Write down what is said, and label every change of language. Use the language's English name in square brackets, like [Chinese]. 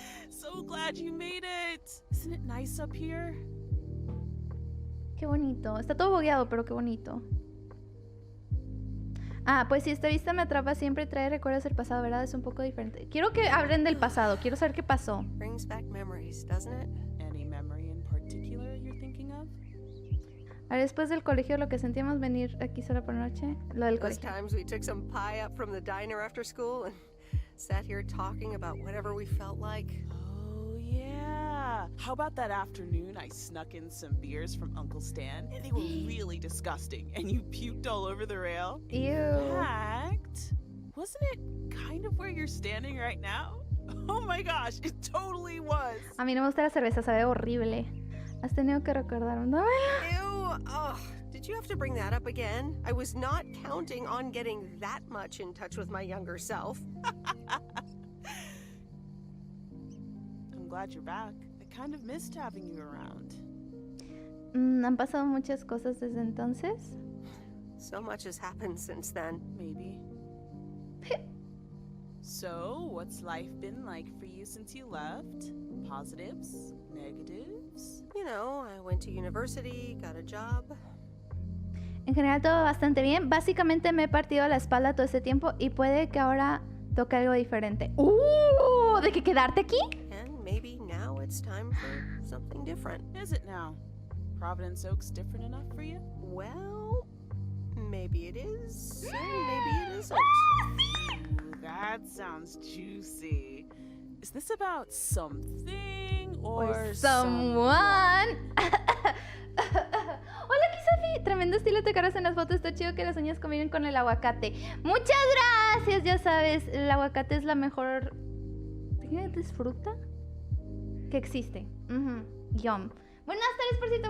[English] So glad you made it. Isn't it nice up here? [Spanish] Qué bonito. Está todo bogueado, pero qué bonito. Ah, pues si esta vista me atrapa siempre trae recuerdos del pasado, ¿verdad? Es un poco diferente. Quiero que hablen del pasado. Quiero saber qué pasó. [English] Brings back memories, doesn't it? Any memory in particular you're thinking of? [Spanish] A ver, después del colegio, lo que sentíamos venir aquí solo por noche. Lo del [English] Those [Spanish] colegio. [English] times we took some pie up from the diner after school and sat here talking about whatever we felt like. Oh, yeah. How about that afternoon I snuck in some beers from Uncle Stan? And they were really disgusting, and you puked all over the rail? Ew. In fact, wasn't it kind of where you're standing right now? Oh my gosh, it totally was. [Spanish] A mí no me gusta la cerveza, sabe horrible. Has tenido que recordar un [English] Ew! Oh, did you have to bring that up again? I was not counting on getting that much in touch with my younger self. I'm glad you're back. I kind of missed having you around. [Spanish] Han pasado muchas cosas desde entonces. [English] So much has happened since then. Maybe. So, what's life been like for you since you left? Positives? Negatives? You know, I went to university, got a job. [Spanish] En general todo bastante bien. Básicamente me he partido la espalda todo este tiempo y puede que ahora toque algo diferente. ¿De que quedarte aquí? [English] And maybe now it's time for something different. Is it now? Providence Oak's different enough for you? Well, maybe it is, and maybe it isn't. Ooh, that sounds juicy. Is this about something or someone? [Spanish] Hola, Kisafi. Tremendo estilo te cargas en las fotos. Está chido que las uñas combinen con el aguacate. Muchas gracias. Ya sabes, el aguacate es la mejor... ¿Es fruta? Que existe. Yum. Buenas tardes, por cierto.